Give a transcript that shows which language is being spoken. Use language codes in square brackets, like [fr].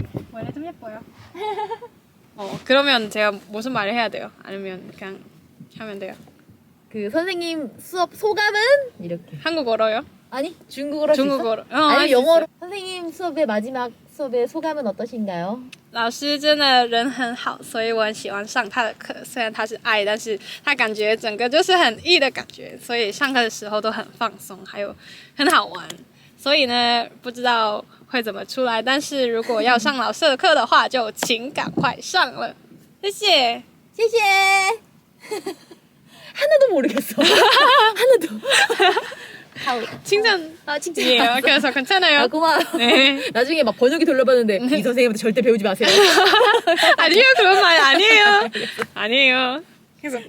[ko] 원래 좀 예뻐요. 그러면 제가 무슨 말을 해야 돼요? 아니면 그냥 하면 돼요? 그 선생님 수업 소감은? 이렇게. 한국어로요? 아니 중국어로 할 수 있어? 중국어로. 아니 할수 영어로. 있어요. 선생님 수업의 마지막 수업의 소감은 어떠신가요? [zh] 老师真的人很好，所以我很喜欢上他的课。虽然他是爱，但是他感觉整个就是很 E 的感觉，所以上课的时候都很放松，还有很好玩。所以呢，不知道会怎么出来，但是如果要上老师的课的话，就请赶快上了。谢谢。谢谢. [ko] 하나도 모르겠어. 하나도. 칭찬. 아 칭찬. 이에요. 그래서 괜찮아요. 아 고마워. 네. 나중에 막 번역기 돌려봤는데 이 선생님한테 절대 배우지 마세요. 아니에요. 그런 말 아니에요. 아니에요. 그래서